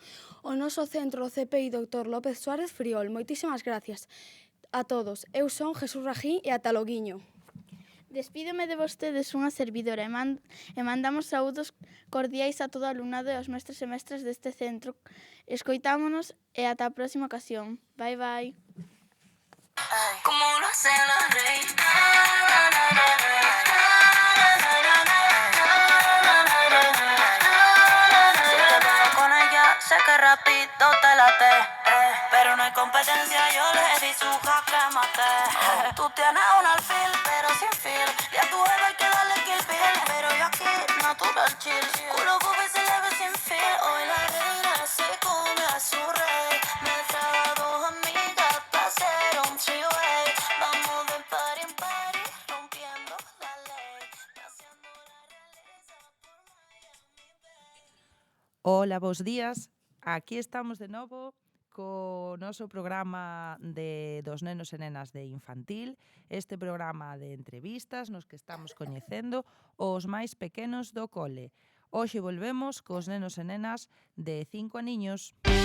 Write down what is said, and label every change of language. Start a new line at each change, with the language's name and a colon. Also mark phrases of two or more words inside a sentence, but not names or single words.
Galician: O noso centro CPI Dr. López Suárez Friol. Moitísimas gracias a todos. Eu son Jesús Rajín e ata loguiño. Despídome de vostedes unha servidora e mandamos saúdos cordiais a todo o alumnado e aos mestres e mestras deste centro. Escoitámonos e ata a próxima ocasión.
English: Bye, bye.
Spanish: Como lo hacen las reinas. Si te veo con ella, sé que rápido te late. Pero no hay competencia, yo le di su jaque mate. Tú tienes un alfil, pero sin fil. Y a tu jefe hay que darle kill bill. Pero yo aquí, natural chill. Culo bobe se le ve sin fil. Hoy la reina se come a su rey. Me trae a dos amigas para hacer un three-way. Vamos de party en party, rompiendo la ley. Haciendo la realeza por Miami.
Galician: Hola, bos días. Aquí estamos de novo co noso programa dos nenos e nenas de infantil, este programa de entrevistas nos que estamos coñecendo os máis pequenos do cole. Hoxe volvemos cos nenos e nenas de 5 aniños.